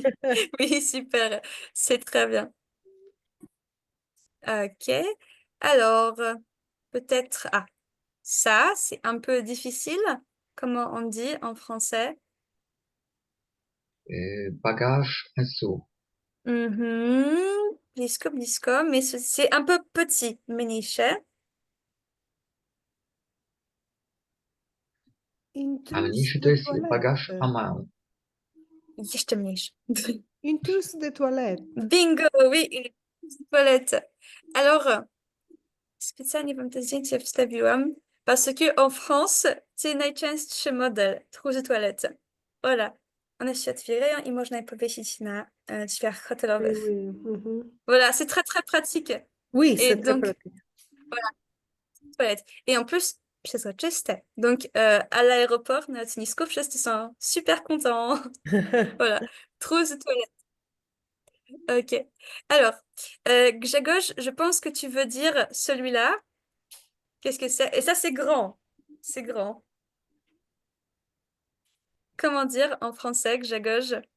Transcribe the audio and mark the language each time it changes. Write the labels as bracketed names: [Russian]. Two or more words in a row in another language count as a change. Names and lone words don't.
[French] Oui, super, c'est très bien. Ok, alors, peut-être... Ah, ça, c'est un peu difficile. Comment on dit en français? Bagage, un seau. [Polish] Mhm. Blisko, blisko, [French] mais c'est un peu petit, miniche. Une [Polish] A [French] trousse [Polish] mniejszy to [French] de [Polish] jest [French] toilette. [Polish] bagaż a mały. Jeszcze mniejszy. [French] Une trousse de toilette. Bingo, oui, une toilette. Alors, [Polish] specjalnie wam te zdjęcie wstawiłam, [French] parce que en France, c'est najczęstszy model trousse de toilette. Voilà. [Polish] One się otwierają i można je powiesić na drzwiach [French] Oui, [Polish] hotelowych. [French] oui. Mhm. Voilà, c'est très, très pratique. Oui, Et c'est très donc, pratique. toilette. Et en plus, przezroczyste. Donc, à l'aéroport, [Polish] na lotnisku, wszyscy są [French] super contents. Voilà. Trousse de toilette. Ok. Alors, Grzegorz, je pense que tu veux dire celui-là. Qu'est-ce que c'est? Et ça, c'est grand. C'est grand. Comment dire en français, Grzegorz?